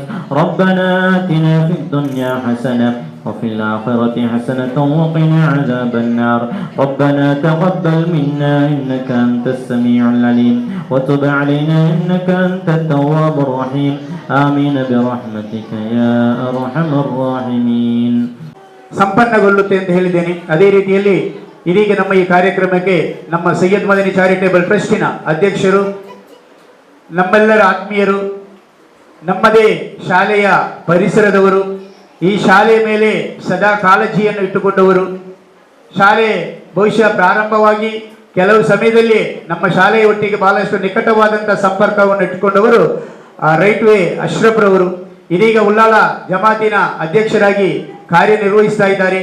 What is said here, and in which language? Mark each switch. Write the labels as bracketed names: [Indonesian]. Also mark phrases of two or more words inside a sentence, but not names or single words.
[Arabic] ربنا آتنا في الدنيا حسنة وفي الآخرة حسنة وقنا عذاب النار. ربنا تقبل منا إنك أنت السميع العليم وتب علينا إنك أنت التواب الرحيم. آمين برحمتك يا أرحم الراحمين. [Kannada] ಸಂಪನ್ನಗೊಳ್ಳುತ್ತೆ ಅಂತ ಹೇಳಿದ್ದೇನೆ. ಅದೇ ರೀತಿಯಲ್ಲಿ ಇದೀಗ ನಮ್ಮ ಈ ಕಾರ್ಯಕ್ರಮಕ್ಕೆ ನಮ್ಮ ಸೈಯದ್ ಮದನಿ ಚಾರಿಟೇಬಲ್ ಟ್ರಸ್ಟಿನ ಅಧ್ಯಕ್ಷರು, ನಮ್ಮೆಲ್ಲರ ಆತ್ಮೀಯರು, ನಮ್ಮದೇ ಶಾಲೆಯ ಪರಿಸರದವರು, ಈ ಶಾಲೆಯ ಮೇಲೆ ಸದಾ ಕಾಳಜಿಯನ್ನು ಇಟ್ಟುಕೊಂಡವರು, ಶಾಲೆ ಬಹುಶಃ ಪ್ರಾರಂಭವಾಗಿ ಕೆಲವು ಸಮಯದಲ್ಲಿ ನಮ್ಮ ಶಾಲೆಯ ಒಟ್ಟಿಗೆ ಬಹಳಷ್ಟು ನಿಕಟವಾದಂಥ ಸಂಪರ್ಕವನ್ನು ಇಟ್ಟುಕೊಂಡವರು ರೈಟ್ ವೇ ಅಶ್ರಫ್ರವರು ಇದೀಗ ಉಳ್ಳಾಲ ಜಮಾತಿನ ಅಧ್ಯಕ್ಷರಾಗಿ ಕಾರ್ಯನಿರ್ವಹಿಸ್ತಾ ಇದ್ದಾರೆ.